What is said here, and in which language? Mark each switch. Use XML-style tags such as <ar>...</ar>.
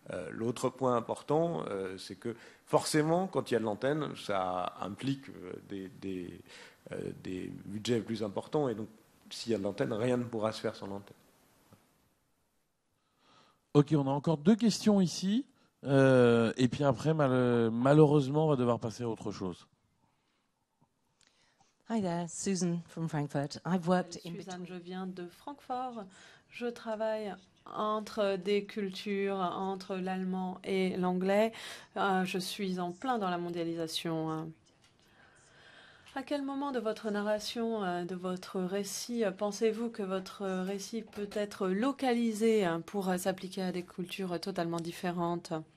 <fr>L'autre point important, c'est que forcément, quand il y a de l'antenne, ça implique des budgets plus importants et donc s'il y a de l'antenne, rien ne pourra se faire sans l'antenne. Ok, on a encore 2 questions ici et puis après, malheureusement, on va devoir passer à autre chose.</fr> <en>Hi there, Susan from Frankfurt. I've worked in</en> <fr>Suzanne, je viens de Francfort. Je travaille entre des cultures, entre l'allemand et l'anglais. Je suis en plein dans la mondialisation. À quel moment de votre narration, de votre récit, pensez-vous que votre récit peut être localisé pour s'appliquer à des cultures totalement différentes?</fr>